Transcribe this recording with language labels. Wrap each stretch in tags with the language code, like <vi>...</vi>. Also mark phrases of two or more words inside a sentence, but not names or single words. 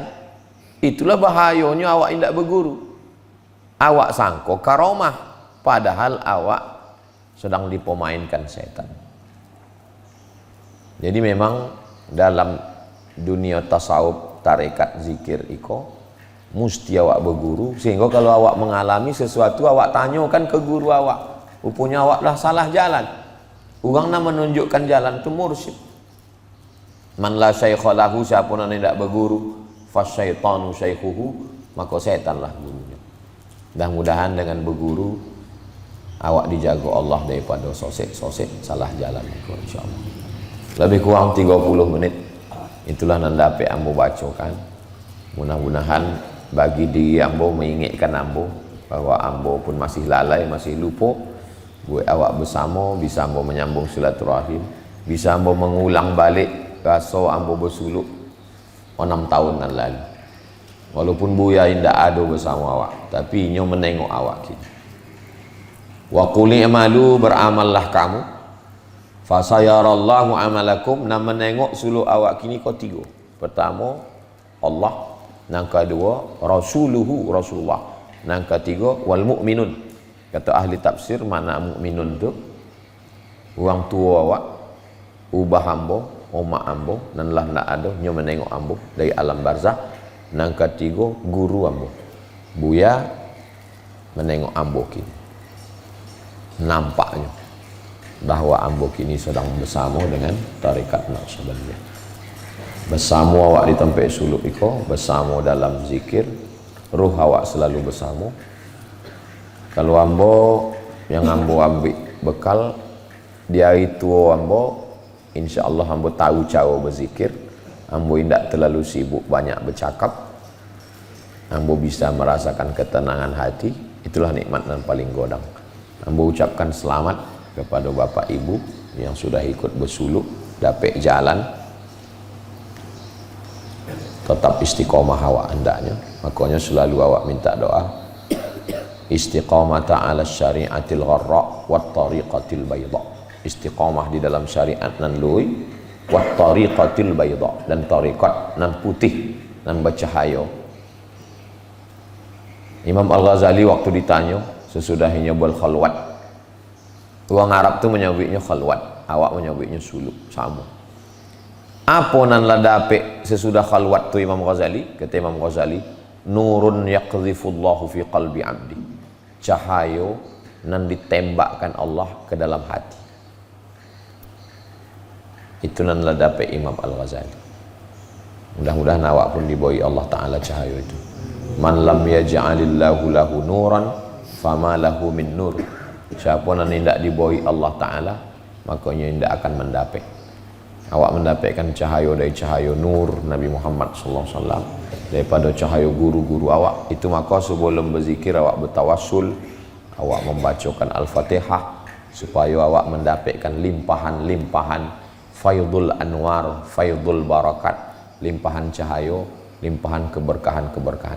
<id>Itulah bahayanya awak tidak berguru. Awak sangko karomah, padahal awak sedang dipermainkan setan. Jadi memang dalam dunia tasawuf, tarekat, zikir iko mesti awak berguru, sehingga kalau awak mengalami sesuatu awak tanyakan ke guru awak. Rupanya awak dah salah jalan. Orang nak menunjukkan jalan itu mursyid.</id> <ar>من لا شيخ له,</ar> <id>siapa yang tidak berguru,</id> <ar>فالشيطان شيخه,</ar> <id>maka setanlah gurunya. Mudah-mudahan dengan berguru awak dijaga Allah daripada sosek-sosek salah jalan, insyaallah. Lebih kurang 30 menit itulah yang dapat ambo bacakan. Mudah-mudahan bagi diri ambo mengingatkan ambo bahwa ambo pun masih lalai, masih lupa. Buat awak bersama bisa ambo menyambung silaturahim, bisa ambo mengulang balik rasa ambo bersuluk 6 tahun yang lalu. Walaupun buaya tidak ada bersama awak, tapi nyo menengok awak kini.</id> <ar>وقل اعملوا,</ar> <id>beramallah kamu,</id> <ar>فسيرى الله عملكم,</ar> <id>nak menengok suluk awak kini kau tiga. Pertama Allah, yang kedua rasuluhu, Rasulullah, yang ketiga</id> <ar>والمؤمنون.</ar> <id>Kata ahli tafsir, mana mukminun tu? Orang tua awak, ubah ambo, omak ambo, dan lah nak ada nyo menengok ambo dari alam barzah. Yang ketiga guru ambo, buya menengok ambo kini. Nampaknya bahwa ambo kini sedang bersama dengan tarekat Naqsyabandiyah. Bersama awak di tempat suluk iko, bersama dalam zikir, ruh awak selalu bersama. Kalau ambo yang ambo ambil bekal di hari tua ambo,</id> <ar>إن شاء الله</ar> <id>ambo tahu cara berzikir. Ambo tidak terlalu sibuk banyak bercakap. Ambo bisa merasakan ketenangan hati. Itulah nikmat yang paling godang. Ambo ucapkan selamat kepada bapak ibu yang sudah ikut bersuluk, dapat jalan. Tetap istiqomah awak hendaknya. Makanya selalu awak minta doa.</id> <ar>استقامة على الشريعة الغراء والطريقة البيضاء.</ar> <id>Istiqamah di dalam syariat nan lui,</id> <ar>والطريقة البيضاء,</ar> <id>dan tariqat nan putih nan bercahaya. Imam Al-Ghazali waktu ditanya sesudahinya berkhalwat. Orang Arab tu menyebutnya khalwat, awak menyebutnya suluk, sama. Apa nan la dapat sesudah khalwat tu Imam Ghazali? Kata Imam Ghazali,</id> <ar>نور يقذفه الله في قلب عبدي.</ar> <id>Cahaya nan ditembakkan Allah ke dalam hati. Itu nan la dapat Imam Al-Ghazali. Mudah-mudahan awak pun diberi Allah Ta'ala cahaya itu.</id> <ar>من لم يجعل الله له نورا فما له من نور.</ar> <id>Siapa yang tidak diberi Allah Ta'ala, makanya tidak akan mendapat. Awak mendapatkan cahaya dari cahaya nur Nabi Muhammad SAW, daripada cahaya guru-guru awak. Itu maka sebelum berzikir awak bertawassul, awak membacakan Al-Fatihah, supaya awak mendapatkan limpahan-limpahan</id> <ar>فيض الأنوار، فيض البركات,</ar> <id>limpahan cahaya, limpahan keberkahan-keberkahan.</id>